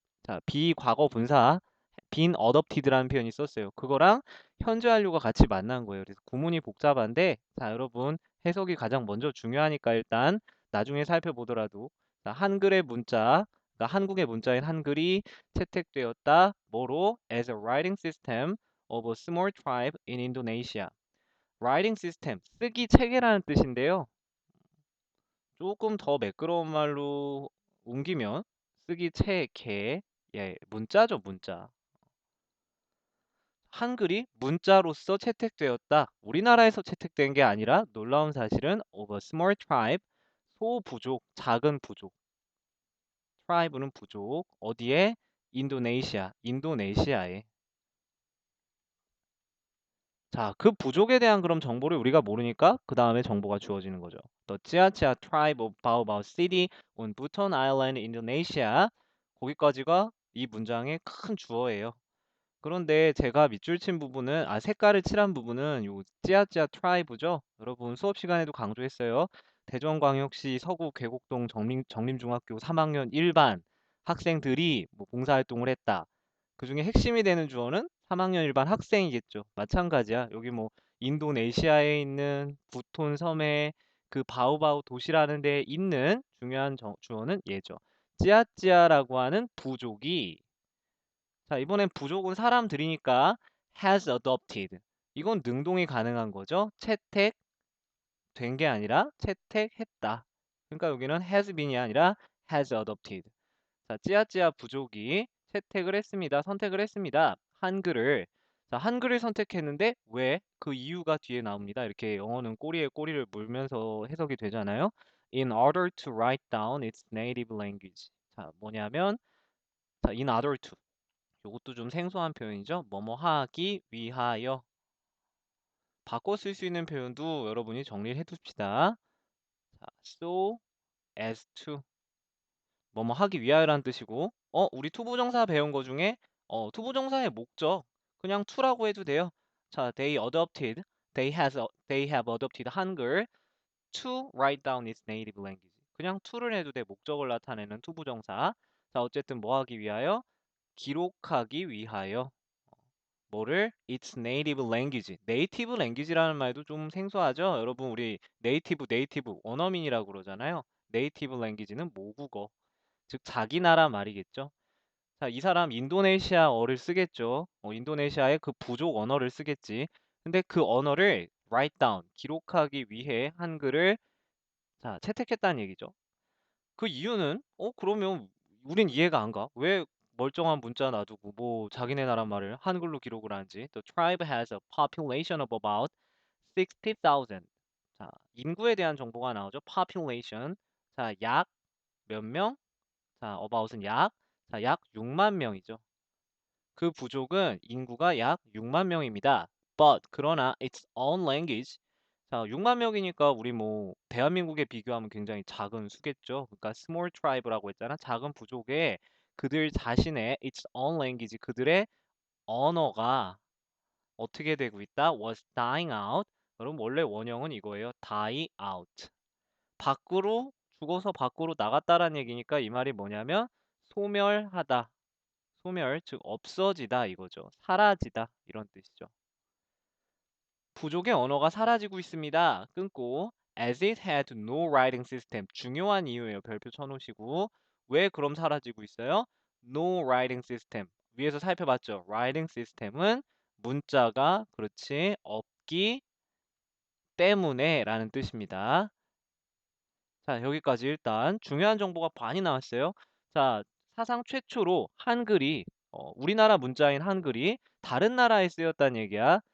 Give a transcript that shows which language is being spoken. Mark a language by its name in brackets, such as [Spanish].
[Korean] 자, [English] be [Korean] 과거 분사 [English] been adopted [Korean] 라는 표현이 있었어요. 그거랑 현재 완료가 같이 만난 거예요. 그래서 구문이 복잡한데 자, 여러분 해석이 가장 먼저 중요하니까 일단 나중에 살펴보더라도 자, 한글의 문자, 그러니까 한국의 문자인 한글이 채택되었다. 뭐로? [English] As a writing system of a small tribe in Indonesia. [Korean] writing system, 쓰기 체계라는 뜻인데요. 조금 더 매끄러운 말로 옮기면 쓰기 체계, 예, 문자죠, 문자. 한글이 문자로서 채택되었다. 우리나라에서 채택된 게 아니라 놀라운 사실은 [English] of a small tribe, [Korean] 소부족, 작은 부족. tribe는 부족. 어디에? 인도네시아, 인도네시아에. 자, 그 부족에 대한 그럼 정보를 우리가 모르니까 그 다음에 정보가 주어지는 거죠. [English] The Chia-Chia tribe of Bao Bao City on Buton Island, Indonesia. [Korean] 거기까지가 이 문장의 큰 주어예요. 그런데 제가 밑줄 친 부분은 색깔을 칠한 부분은 요 찌아찌아 트라이브죠. 여러분 수업 시간에도 강조했어요. 대전광역시 서구 계곡동 정림중학교 3학년 1반 학생들이 뭐 봉사활동을 했다. 그중에 핵심이 되는 주어는 3학년 1반 학생이겠죠. 마찬가지야. 여기 뭐 인도네시아에 있는 부톤 섬의 그 바오바오 도시라는 데에 있는 중요한 주어는 얘죠. 찌아찌아라고 하는 부족이, 자, 이번엔 부족은 사람들이니까 [English] has adopted. [Korean] 이건 능동이 가능한 거죠. 채택된 게 아니라 채택했다. 그러니까 여기는 [English] has been [Korean] 이 아니라 [English] has adopted. [Korean] 자, 찌아찌아 부족이 채택을 했습니다. 선택을 했습니다. 한글을. 자, 한글을 선택했는데 왜? 그 이유가 뒤에 나옵니다. 이렇게 영어는 꼬리에 꼬리를 물면서 해석이 되잖아요. [English] In order to write down its native language. [Korean] 자, 뭐냐면, 자, [English] in order to. [Korean] 요것도 좀 생소한 표현이죠. 뭐뭐 하기 위하여. 바꿔 쓸 수 있는 표현도 여러분이 정리를 해둡시다. [English] 자, so as to. [Korean] 뭐뭐 하기 위하여라는 뜻이고, 우리 투부정사 배운 거 중에, 투부정사의 목적, 그냥 to라고 해도 돼요. [English] 자, they have adopted 한글 to write down its native language. [Korean] 그냥 to를 해도 돼. 목적을 나타내는 투부정사. 자, 어쨌든 뭐 하기 위하여? 기록하기 위하여. 뭐를? [English] Its native language. [Korean] 네이티브 랭귀지라는 말도 좀 생소하죠? 여러분 우리 네이티브 원어민이라고 그러잖아요. 네이티브 랭귀지는 모국어. 즉 자기 나라 말이겠죠. 자, 이 사람 인도네시아어를 쓰겠죠. 인도네시아의 그 부족 언어를 쓰겠지. 근데 그 언어를 write down, 기록하기 위해 한글을 자, 채택했다는 얘기죠. 그 이유는 그러면 우린 이해가 안 가. 왜 멀쩡한 문자 놔두고 뭐 자기네 나라 말을 한글로 기록을 하는지. [English] The tribe has a population of about 60,000. [Korean] 자, 인구에 대한 정보가 나오죠. population. 자, 약 몇 명? 자, about은 약 6만 명이죠. 그 부족은 인구가 약 6만 명입니다. [English] But [Korean] 그러나 [English] its own language. [Korean] 자, 6만 명이니까 우리 뭐 대한민국에 비교하면 굉장히 작은 수겠죠. 그러니까 [English] small tribe [Korean] 라고 했잖아. 작은 부족에 그들 자신의 [English] its own language, [Korean] 그들의 언어가 어떻게 되고 있다? [English] was dying out. [Korean] 그럼 원래 원형은 이거예요. [English] die out. [Korean] 밖으로 죽어서 밖으로 나갔다라는 얘기니까 이 말이 뭐냐면 소멸하다. 소멸, 즉 없어지다 이거죠. 사라지다 이런 뜻이죠. 부족의 언어가 사라지고 있습니다. 끊고 [English] as it had no writing system. [Korean] 중요한 이유예요. 별표 쳐놓으시고 왜 그럼 사라지고 있어요? [English] No writing system. [Korean] 위에서 살펴봤죠. writing system은 문자가 그렇지 없기 때문에 라는 뜻입니다. 자, 여기까지 일단 중요한 정보가 많이 나왔어요. 자, 사상 최초로 한글이 우리나라 문자인 한글이 다른 나라에 쓰였다는 얘기야.